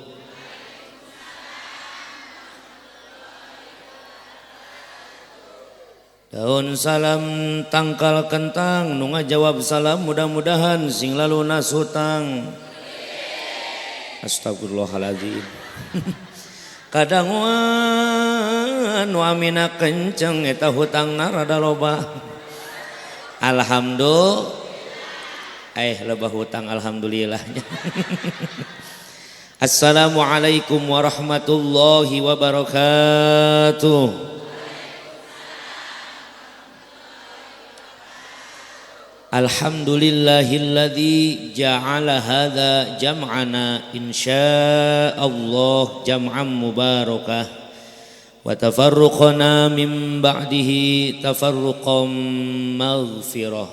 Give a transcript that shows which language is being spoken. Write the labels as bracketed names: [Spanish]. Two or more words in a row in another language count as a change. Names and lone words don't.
[Sundanese] Daun salam tangkal kentang nu ngajawab salam mudah-mudahan sing lalu nasutang. Astagfirullahaladzim. Kadanguan nu amina kenceng eta hutangna rada loba. [Arabic] Alhamdulillah. [Sundanese] Loba hutang alhamdulillah. [Arabic] السلام عليكم ورحمة الله وبركاته. الحمد لله الذي جعل هذا جمعنا إن شاء الله جمعا مباركا وتفرقنا من بعده تفرقا مغفرة.